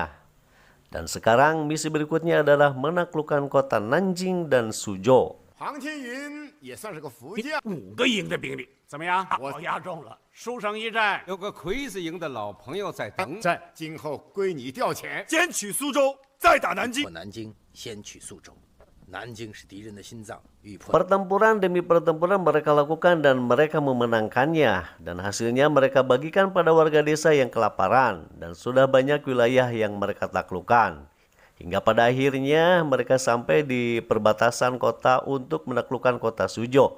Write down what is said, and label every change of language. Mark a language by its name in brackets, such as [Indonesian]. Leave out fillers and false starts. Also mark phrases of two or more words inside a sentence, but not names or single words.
[Indonesian] Dan sekarang misi berikutnya adalah menaklukkan kota Nanjing dan Suzhou. [Chinese] 庞天云也算是个福将，5个营的兵力怎么样？我压中了，输上一战。有个刽子营的老朋友在等，今后归你调遣，兼取苏州，再打南京破。南京，先取苏州。南京是敌人的心脏，欲破。 [Indonesian] Pertempuran demi pertempuran mereka lakukan dan mereka memenangkannya. Dan hasilnya mereka bagikan pada warga desa yang kelaparan. Dan sudah banyak wilayah yang mereka taklukkan. Hingga pada akhirnya mereka sampai di perbatasan kota untuk menaklukkan kota Suzhou.